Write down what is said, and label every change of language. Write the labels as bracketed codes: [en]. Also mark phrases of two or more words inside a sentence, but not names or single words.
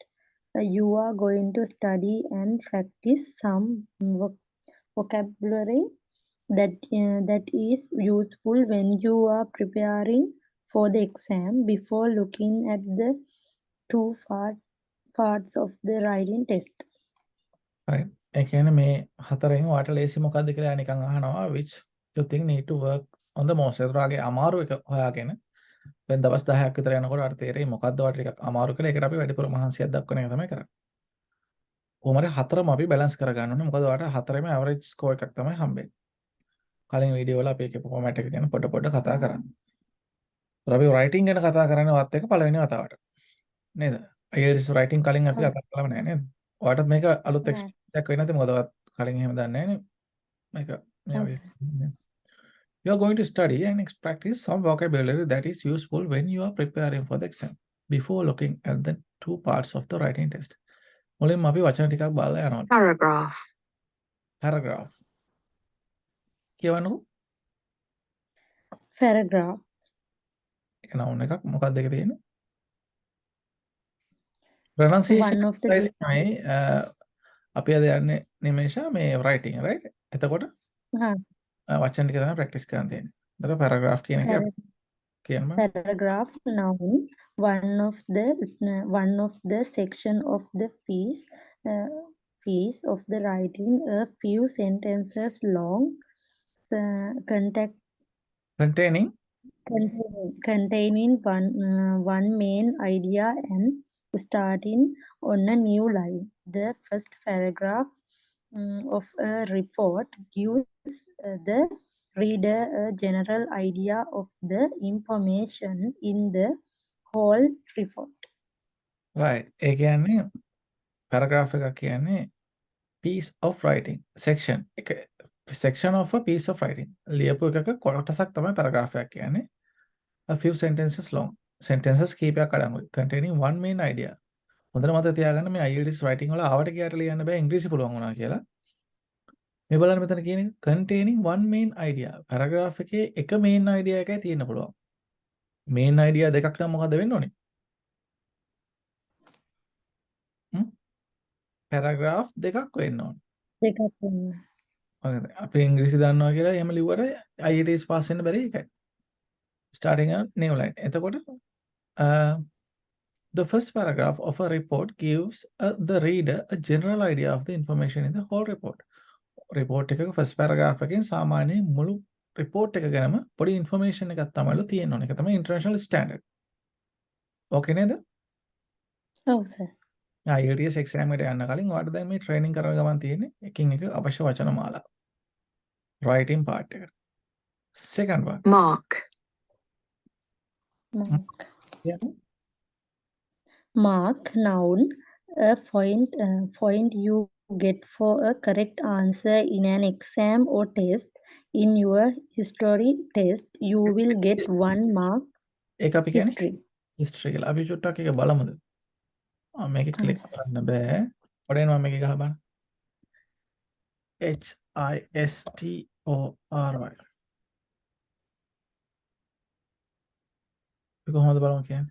[en] You are going to study and practice some vocabulary that is useful when you are preparing for the exam. Before looking at the two parts of the writing test. right. [si] ඒ කියන්නේ මේ හතරෙන් ඔයාලට ලේසි මොකක්ද කියලා නිකන් අහනවා. [en] which you think need to work on the most. [si] ඒතරාගේ අමාරු එක හොයාගෙන දැන් දවස් 10ක් විතර යනකොට ඔයාලට තේරෙයි මොකද්ද ඔයාලට ටිකක් අමාරු කියලා. ඒකට අපි වැඩිපුර මහන්සියක් දක්වන එක තමයි කරන්නේ. කොහොමද හතරම අපි බැලන්ස් කරගන්න ඕනේ. මොකද ඔයාලට හතරෙම [en] average score [si] එකක් තමයි හම්බෙන්නේ. කලින් වීඩියෝ වල අපි ඒකේ ෆෝමැට් එක ගැන පොඩ කතා කරා. අපි රයිටින් ගැන කතා කරන්නේ වත් එක පළවෙනි වතාවට. නේද? IELTS රයිටින් කලින් අපි කතා කළාම නෑ නේද? ඔයාටත් මේක අලුත් එක්ස්පීරියන්ස් එකක් වෙන්නේ නැති මොකද ඔයත් කලින් එහෙම දන්නේ නැහැ නේ. මේක මේ වගේ. [en] You are going to study and practice some vocabulary that is useful when you are preparing for the exam. Before looking at the two parts of the writing test. [si] මුලින්ම අපි වචන ටිකක් බලලා යනවා. Paragraph. කියවන්නකෝ. [en] Paragraph. [si] ඒක නවුන් එකක් මොකක්ද දෙක තියෙන්නේ? [en] pronunciation One of the [si] තමයි අපි අද යන්නේ නිමේෂා මේ [en] writing right? [si] එතකොට වචන ටික තමයි ප්‍රැක්ටිස් කරන්න තියෙන්නේ. එතකොට paragraph කියන එක කියන්න. [en] Paragraph noun. One of the section of the piece of the writing, a few sentences long, containing one main idea and starting on a new line. The first paragraph of a report gives the reader a general idea of the information in the whole report. Right. [si] ඒ කියන්නේ paragraph එක කියන්නේ [en] piece of writing section [si] එක [en] section of a piece of writing [si] ලියපු එකක කොටසක් තමයි paragraph එක කියන්නේ. [en] A few sentences long. sentences [si] කීපයක් අඩංගුයි. [en] containing one main idea. [si] හොඳට මතක තියාගන්න මේ IELTS writing වල ආවට ගියාට ලියන්න බෑ ඉංග්‍රීසි පුළුවන් වුණා කියලා. මේ බලන්න මෙතන කියන්නේ [en] containing one main idea. [si] paragraph එකේ එක [en] main idea [si] එකයි තියෙන්න පුළුවන්. [en] main idea [si] දෙකක් නම් මොකද වෙන්න ඕනේ? paragraph දෙකක් වෙන්න ඕනේ. දෙකක් වෙන්න. අපි ඉංග්‍රීසි දන්නවා කියලා එහෙම ලිව්වට IELTS පාස් වෙන්න බැරි එකයි. [en] starting a new line. එතකොට the first paragraph of a report gives the reader a general idea of the information in the whole report. [si] report එකක [en] first paragraph [si] එකෙන් සාමාන්‍යයෙන් මුළු report එක ගැනම පොඩි information එකක් තමයිලු තියෙන්න ඕනේ. ඒක තමයි [en] international standard. [si] ඕකේ නේද? ඔව් සර්. IELTS exam එකට යන්න කලින් ඔයාලට දැන් මේ training කරන ගමන් තියෙන්නේ එකින් එක අවශ්‍ය වචන මාලා. [en] writing part එක. second one. Mark. Mark. Yeah. Mark noun a point you get for a correct answer in an exam or test. In your history test, you will get 1 mark. [si] ඒක අපි කියන්නේ [en] History. [si] history කියලා. අපි චුට්ටක් එක බලමුද? මේක ක්ලික් කරන්න බෑ. පොඩේන මම මේක ගහලා බලන්න. HISTORY. ඒක කොහොමද බලමු කියන්නේ?